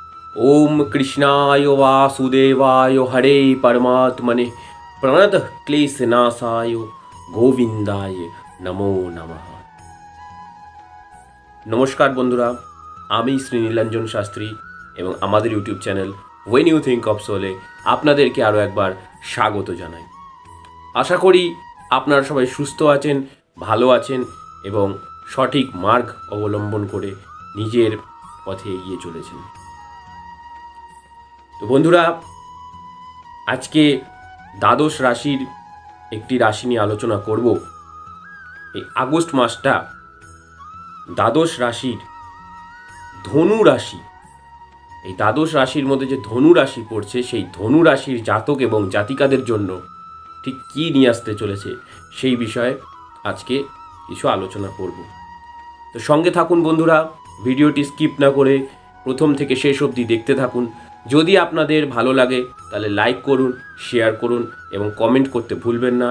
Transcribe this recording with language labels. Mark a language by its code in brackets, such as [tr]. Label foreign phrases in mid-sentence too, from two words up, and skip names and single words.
[sa] ओम कृष्णाय वासुदेवाय हरे परमात्मने प्रणत क्लेशनाशाय गोविंदाय नमो नमः। [bn] নমস্কার বন্ধুরা, আমি শ্রী নীলাঞ্জন শাস্ত্রী এবং আমাদের ইউটিউব চ্যানেল व्हेन यू थिंक अफ सोले আপনাদেরকে আরো একবার স্বাগত জানাই। আশা করি আপনারা সবাই সুস্থ আছেন, ভালো আছেন এবং সঠিক মার্গ অবলম্বন করে নিজের পথে এগিয়ে চলেছেন। তো বন্ধুরা, আজকে দ্বাদশ রাশির এক রাশি নিয়ে আলোচনা করব। আগস্ট মাসটা দ্বাদশ রাশির ধনু রাশি, দ্বাদশ রাশির মধ্য যে ধনু রাশি पड़ছে সেই ধনু রাশির জাতক এবং জাতিকাদের জন্য ঠিক কি নিয়ে আসতে चलेছে সেই বিষয়ে আজকে কিছু আলোচনা করব। তো সঙ্গে থাকুন বন্ধুরা, ভিডিওটি স্কিপ না করে প্রথম থেকে শেষ অবধি দেখতে থাকুন। যদি আপনাদের ভালো লাগে তাহলে লাইক করুন, শেয়ার করুন এবং কমেন্ট করতে ভুলবেন না।